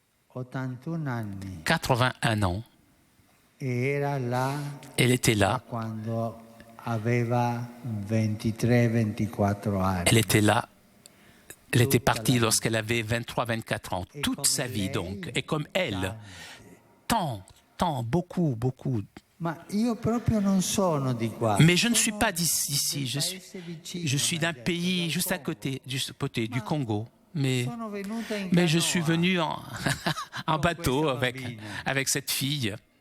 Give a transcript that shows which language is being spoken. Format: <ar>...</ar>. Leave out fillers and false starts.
<fr>81 ans. Elle était là</fr> <it>aveva 23-24 anni.</it> <fr>Elle était là. Elle était partie lorsqu'elle avait 23-24 ans, toute sa vie donc. Et comme elle, beaucoup.</fr> <it>Ma io proprio non sono di qua.</it> <fr>Mais je ne suis pas d'ici, je suis d'un pays juste à côté, du Congo. Mais je suis venu en bateau avec cette fille.</fr>